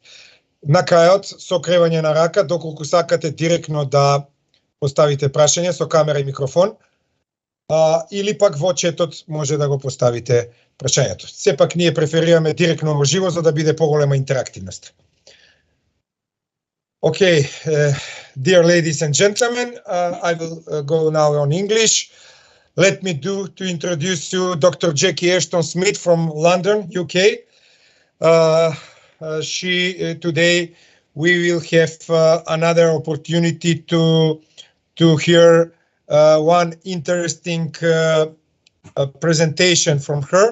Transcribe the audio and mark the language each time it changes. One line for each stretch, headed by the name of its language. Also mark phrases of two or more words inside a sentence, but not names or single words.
Macedonian: На крајот, со кревање на рака, доколку сакате директно да поставите прашање со камера и микрофон, или пак во четот може да го поставите прашањето. Сепак ние преферираме директно во живо за да биде поголема интерактивност.
English: Okay, dear ladies and gentlemen, I will go now on English. Let me to introduce you Dr. Џеки Ештон Смит from London, UK. Today we will have another opportunity to hear one interesting presentation from her.